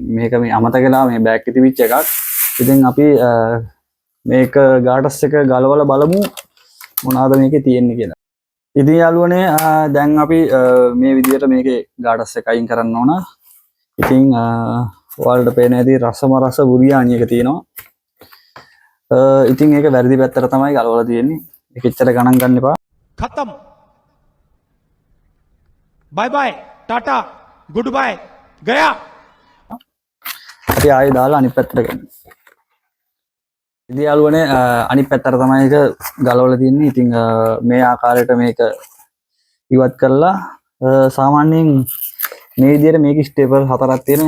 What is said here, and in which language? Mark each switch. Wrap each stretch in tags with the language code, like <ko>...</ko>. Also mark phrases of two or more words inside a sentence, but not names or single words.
<si>මේක මේ අමතක වෙලා මේ බෑග් එකේ තිබිච්ච එකක්. ඉතින් අපි මේක ගාටස් එක ගලවලා බලමු මොනවාද මේකේ තියෙන්නේ කියලා. ඉතින් යාළුවනේ දැන් අපි මේ විදිහට මේකේ ගාටස් එක අයින් කරන්න ඕන. ඉතින් ඔයාලට පේන ඇති රසම රස බුරියානි එක තියෙනවා. ඉතින් ඒක වැරදි පැත්තට තමයි ගලවලා තියෙන්නේ. ඒක එච්චර ගණන් ගන්න එපා.</si> <hi>खत्म</hi> <en>bye bye tata good bye</en> <hi>गया</hi> <si>අපි ආයෙ දාලා අනිත් පැත්තට ගන්න. ඉතින් යාළුවනේ අනිත් පැත්තට තමයි ඒක ගලවලා තියෙන්නේ. ඉතින් මේ ආකාරයට මේක ඉවත් කරලා සාමාන්‍යයෙන් මේ විදිහට මේක ස්ටේපල් හතරක් තියෙනවා.</si>